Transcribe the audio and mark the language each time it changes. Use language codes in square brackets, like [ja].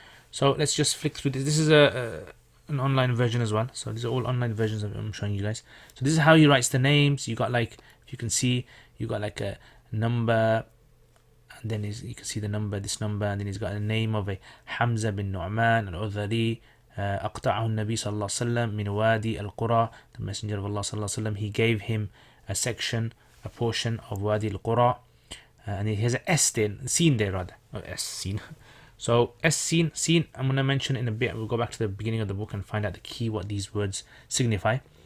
[en] So let's just flick through this. This is an online version as well. So these are all online versions I'm showing you guys. So this is how he writes the names. You got like, if you can see, you got like a number, and then you can see the number, this number, and then he's got a name of a Hamza bin Nu'man al-Udhari. [ar] أقطعه النبي صلى الله عليه وسلم من وادي القرى. [en] The Messenger of Allah صلى الله عليه وسلم, he gave him a section, a portion of Wadi al-Qura. And he has an S there, scene there rather, or S scene. So S scene, I'm going to mention in a bit. We'll go back to the beginning of the book and find out the key, what these words signify.